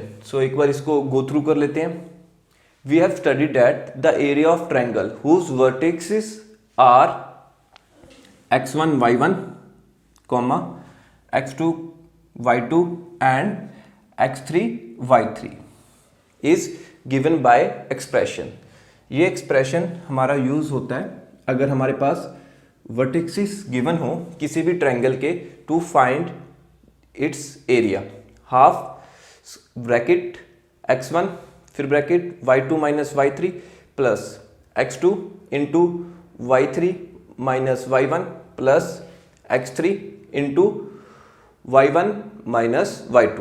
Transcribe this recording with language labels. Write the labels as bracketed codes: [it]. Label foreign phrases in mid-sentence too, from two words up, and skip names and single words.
[hi] सो एक बार इसको [en] go through [hi] कर लेते हैं। [en] we have studied that the area of triangle whose vertexes are x1 y1, x2 y2 and x3 y3 is given by expression. [hi] ये एक्सप्रेशन हमारा यूज होता है अगर हमारे पास वर्टेक्सेस गिवन हो किसी भी ट्रायंगल के, [en] to find its area. half bracket x1 फिर bracket y2 minus y3 plus x2 into y3 minus y1 plus x3 into y1 minus y2.